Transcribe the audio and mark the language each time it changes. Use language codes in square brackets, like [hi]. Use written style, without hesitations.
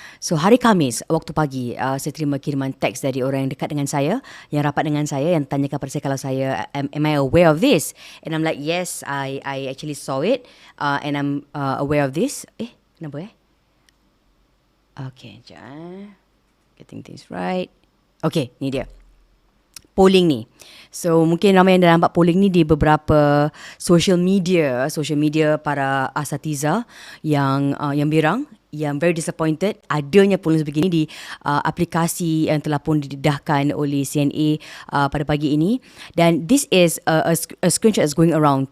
[ms] So hari Khamis, waktu pagi, saya terima kiriman teks dari orang yang dekat dengan saya, yang rapat dengan saya, yang tanyakan pada saya kalau saya, [en] am I aware of this? And I'm like, yes, I actually saw it and I'm aware of this. [ms] Kenapa Okay, sekejap. [en] Getting things right. [ms] Okay, ni dia. Polling ni. So, mungkin ramai yang dah nampak polling ni di beberapa social media para asatiza yang berang, yang very disappointed adanya polling sebegini di aplikasi yang telah pun didedahkan oleh CNA pada pagi ini. Dan [en] this is a screenshot is going around.